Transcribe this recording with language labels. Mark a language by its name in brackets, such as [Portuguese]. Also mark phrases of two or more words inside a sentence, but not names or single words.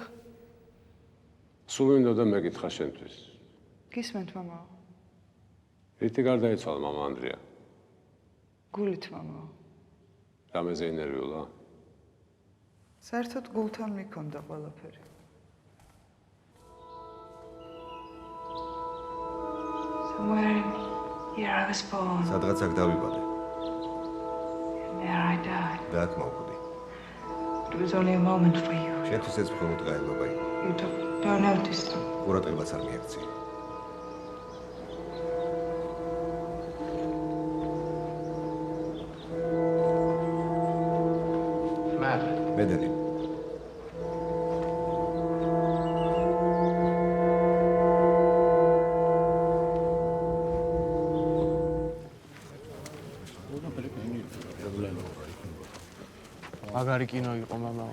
[Georgian] სულ მინდოდა მეკითხა შენთვის. გისმენთ, მამა? რითი გარდაიცვალა მამა ანდრია? გულით, მამა. რამეზე ინერვიულა? საერთოდ გულთან მიქონდა ყველაფერი. [English] Somewhere here I was born. [Georgian] სადღაც აქ დავიბადე. [English] There I died. [Georgian] და აქ მოვკვდი. [English] It was only a moment for you. [Georgian] შენთვის ეს მხოლოდ გაელობა იყო. [English] You don't notice. [Georgian] ყურადღებაც არ მიექცია. მედელი. მაგარი კინო იყო მამაო.